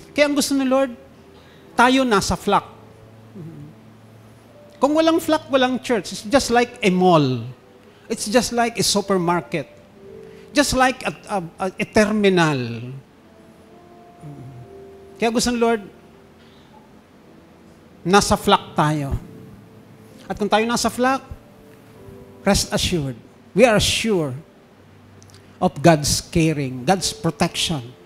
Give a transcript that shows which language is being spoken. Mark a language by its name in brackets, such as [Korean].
[Filipino] Kaya ang gusto ng Lord, tayo nasa flock. Kung walang flock, walang church. [English] It's just like a mall. It's just like a supermarket. Just like a terminal. [Filipino] Kaya gusto ng Lord, nasa flock tayo. At kung tayo nasa flock, [English] rest assured, we are sure of God's caring, God's protection.